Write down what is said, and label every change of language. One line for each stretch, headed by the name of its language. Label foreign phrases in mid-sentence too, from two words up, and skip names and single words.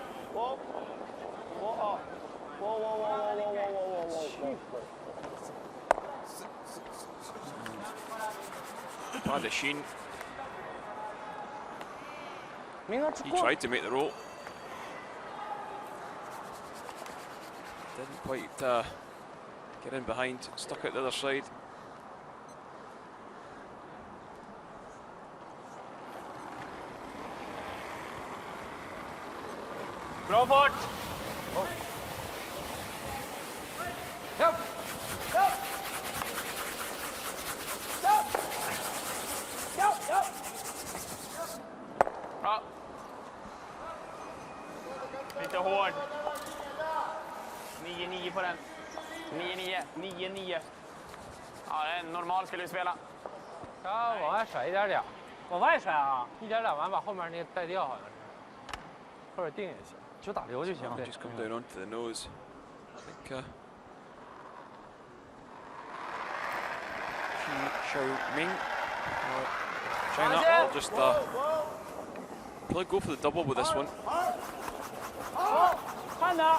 English: Bad of Sheen.
Chinese: 明哥
English: He tried to make the roll. Didn't quite get in behind, stuck out the other side.
Swedish: Bra fart!
English: Yep. Yep. Yep. Yep. Yep.
Swedish: Bra. Lite hård. 9-9 på den. 9-9. 9-9. Ja, det är normal skulle vi spela. Ja，
Chinese: 往外甩一点点，往外甩啊，一点点完把后面那个带掉，好像是，或者定也行，就打溜就行。
English: Just come down onto the nose. I think Xiaoming. China will just probably go for the double with this one.
Chinese: 慢点。